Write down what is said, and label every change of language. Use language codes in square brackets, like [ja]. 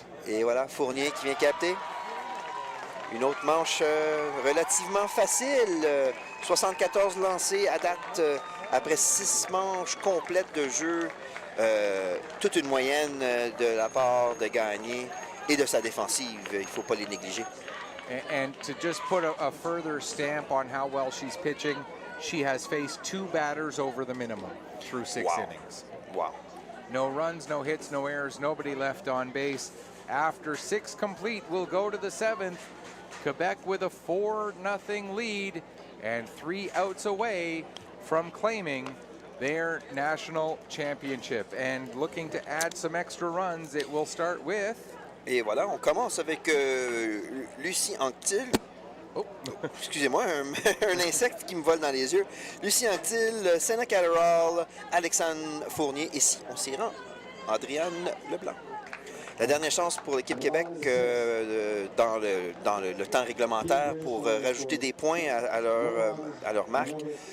[fr] Et voilà, Fournier qui vient capter. Une autre manche relativement facile. 74 lancés à date après 6 manches complètes de jeu. Toute une moyenne de la part de Gagné et de sa défensive. Il ne faut pas les négliger. [en] And to just put a further stamp on how well she's pitching, she has faced 2 batters over the minimum through 6 innings. Wow. No runs, no hits, no errors, nobody left on base. After 6 complete, we'll go to the 7th. Quebec with a 4-0 lead and 3 outs away from claiming their national championship. And looking to add some extra runs, it will start with... [fr] Et voilà, on commence avec Lucie Anctil. Oh, excusez-moi, un insecte qui me vole dans les yeux. Lucie Anctil, Senna Catterall, Alexandre Fournier. Et si on s'y rend, Adrienne Leblanc. La dernière chance pour l'équipe Québec dans le temps réglementaire pour rajouter des points à leur marque.